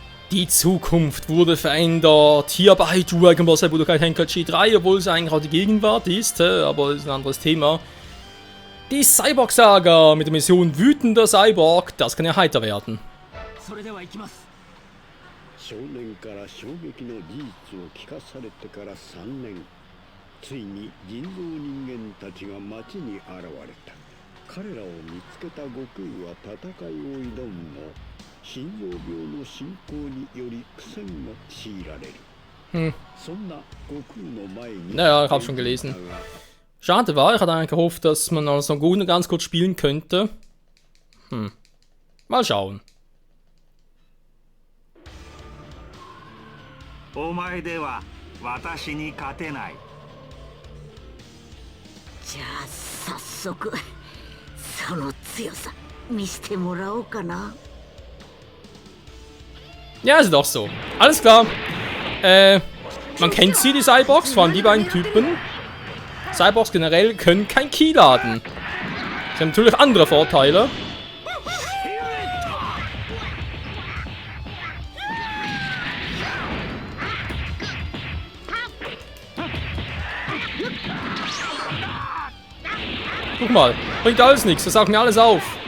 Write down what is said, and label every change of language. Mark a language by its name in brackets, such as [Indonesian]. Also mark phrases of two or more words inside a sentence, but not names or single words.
[German] Die Zukunft wurde verändert. Hier bei Dragon Ball Z Budokai Tenkaichi 3, obwohl es eigentlich auch die Gegenwart ist, aber das ist ein anderes Thema. Die Cyborg-Saga mit der Mission Wütender Cyborg, das kann ja heiter werden. [Japanese] 少年から衝撃の事実を聞かされてから3年、ついに人造人間たちが町に現れた。彼らを見つけた悟空は戦いを挑むも、心臓病の進行により苦戦が強いられる。そんな悟空の前に [German] Naja, ich hab's schon gelesen. Schade war, ich hatte eigentlich gehofft, dass man also Guna ganz kurz spielen könnte. Mal schauen. [Japanese] お前では私に勝てない。じゃあ早速その強さ見せてもらおうかな。 [German] Ja, ist doch so. Alles klar. Man kennt sie, die Cyborgs, vor allem die beiden Typen. Cyborgs generell können kein Ki laden. Sie haben natürlich andere Vorteile. Guck mal, bringt alles nichts, das sagt mir alles auf.